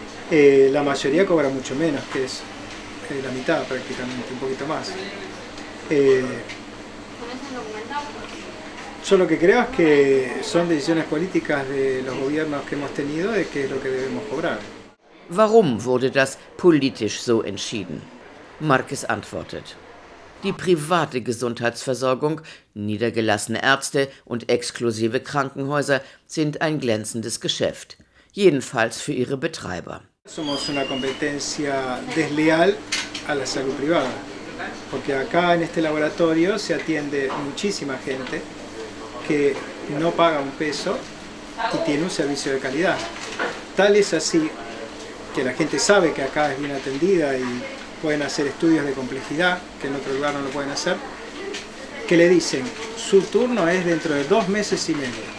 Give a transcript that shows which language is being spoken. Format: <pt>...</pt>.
<es>La mayoría cobra mucho menos, que es la mitad prácticamente, un poquito más. Yo lo que creo es que son decisiones políticas de los gobiernos que hemos tenido de qué es lo que debemos cobrar.</es> <de>Warum wurde das politisch so entschieden? Marquez antwortet: Die private Gesundheitsversorgung, niedergelassene Ärzte und exklusive Krankenhäuser sind ein glänzendes Geschäft, jedenfalls für ihre Betreiber.</de> <es>Somos una competencia desleal a la salud privada, porque acá en este laboratorio se atiende muchísima gente que no paga un peso y tiene un servicio de calidad. Tal es así que la gente sabe que acá es bien atendida y pueden hacer estudios de complejidad que en otro lugar no lo pueden hacer, que le dicen, su turno es dentro de 2 meses y medio.</es>